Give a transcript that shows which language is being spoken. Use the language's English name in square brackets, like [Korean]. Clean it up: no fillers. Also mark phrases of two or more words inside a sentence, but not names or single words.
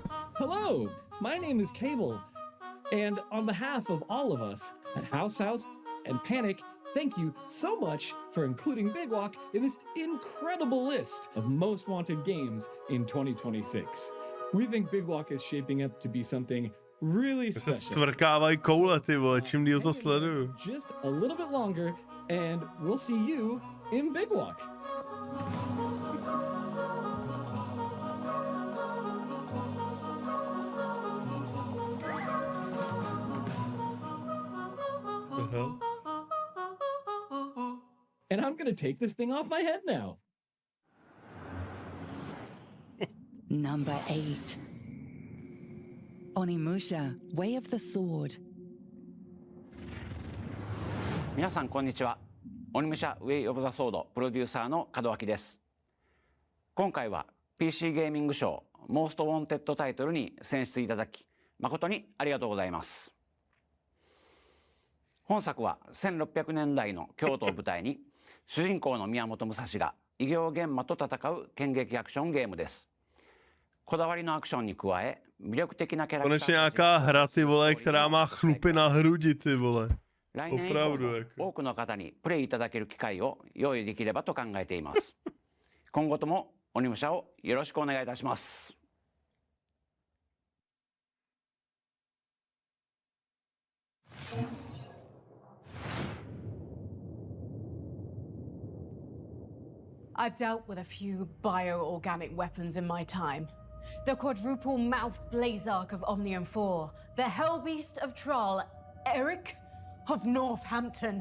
[English] Hello, my name is Cable, and on behalf of all of us at House and Panic, thank you so much for including Big Walk in this incredible list of most wanted games in 2026. We think Big Walk is shaping up to be something really special. [Czech] Svrkávají koule, ty vole, čím díl to sleduju. [English] Just a little bit longer, and we'll see you in Big Walk. And I'm gonna take this thing off my head now. Number 8. Onimusha, Way of the Sword. [Japanese] 皆さんこんにちは。オニムシャウェイオブザソードプロデューサーの門脇です。今回は [English] PC gaming [Japanese] 賞 [English] most wanted title [Japanese] に選出いただき誠にありがとうございます。本作は1600年代の京都を舞台に主人公の宮本武蔵が異形玄魔と戦う剣撃アクションゲームです。こだわりのアクションに加え魅力的なキャラクター [Czech] Konečně nějaká hra, ty vole, která má chlupy na hrudi, ty vole. [Japanese] 来年以降も多くの方にプレイいただける機会を用意できればと考えています。今後ともオニムシャをよろしくお願いいたします。 [English] I've dealt with a few bioorganic weapons in my time. The quadruple-mouthed Blazark of Omnium 4, the Hellbeast of Troll, Eric of Northampton.